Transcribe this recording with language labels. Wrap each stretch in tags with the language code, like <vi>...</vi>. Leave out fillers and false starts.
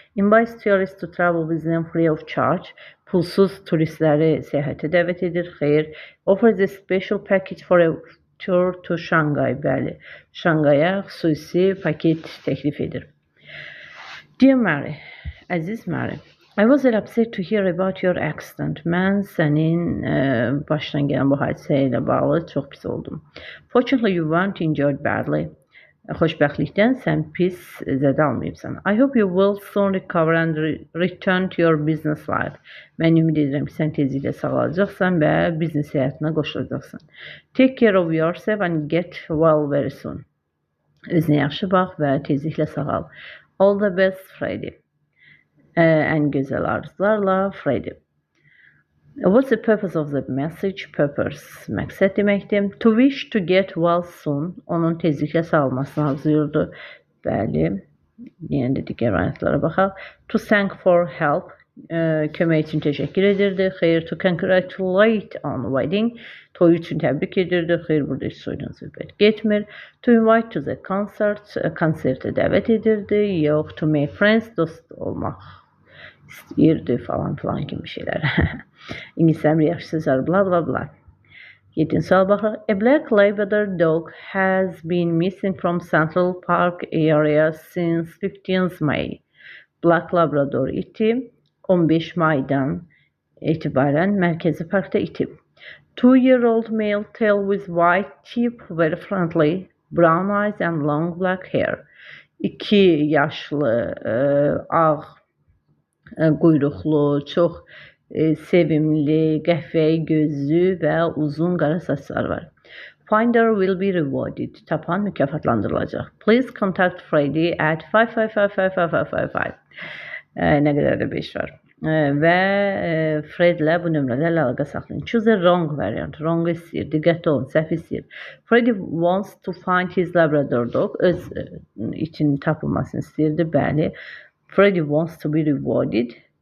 <en>Invites tourists to travel with them free of charge.</en> <az>Pulsuz turistləri səyahətə dəvət edir. Xeyr.</az> <en>Offers a special package for a tour to Shanghai.</en> <az>Bəli, Şanqaya xüsusi paket təklif edir.</az> <en>Dear Mary,</en> <az>əziz Mary,</az> <en>I was upset to hear about your accident.</en> <az>Mən sənin başına gələn bu hadisə ilə bağlı çox pis oldum.</az> <en>Fortunately, you weren't injured badly.</en> <az>Xoşbəxtlikdən sən pis zədə almayıbsan.</az> <en>I hope you will soon recover and return to your business life.</en> <az>Mən ümid edirəm ki, sən tezliklə sağalacaqsan və biznes həyatına qoşulacaqsan.</az> <en>Take care of yourself and get well very soon.</en> <az>Özünə yaxşı bax və tezliklə sağal.</az> <en>All the best, Freddy.</en> <az>Ən gözəl arzularla, Freddy.</az> <en>What's the purpose of the message?</en> <az>Purpose, məqsəd deməkdir.</az> <en>To wish to get well soon.</en> <az>Onun tezliklə sağalmasını arzuyurdu. Bəli. Yenə də digər variantlara baxaq.</az> <en>To thank for help.</en> <az>Kömək üçün təşəkkür edirdi. Xeyr.</az> <en>To congratulate on wedding.</en> <az>Toy üçün təbrik edirdi. Xeyr, burada heç soydan söhbət getmir.</az> <en>To invite to the concert.</en> <az>Konsertə dəvət edirdi. Yox.</az> <en>To make friends.</en> <az>Dost olmaq istəyirdi falan kimi şeylər. İngiliscə yaxşı sözlər, bla bla bla. 7-ci sual baxaq.</az> <en>A black Labrador dog has been missing from Central Park area since 15th May.</en> <az>Black Labrador iti 15 maydan etibarən mərkəzi parkda itib.</az> <en>2-year-old male tail with white tip, very friendly, brown eyes and long black hair.</en> <az>2 yaşlı ağ quyruqlu, çox sevimli, qəhvəyi gözlü və uzun qara saçları var.</az> <en>Finder will be rewarded.</en> <az>Tapan mükafatlandırılacaq.</az> <en>Please contact Freddy at 5555555.</en> <az>Nə qədər də 5 var. Və Fredlə bu nömrədə əlaqə saxlayın.</az> <en>Choose a wrong variant.</en> <az>Wrong istəyir. Diqqətli olun. Səhv istəyir.</az> <en>Freddy wants to find his Labrador dog.</en> <az>Öz için tapılmasını istəyirdi. Bəli.</az> <en>Freddy wants to be rewarded.</en>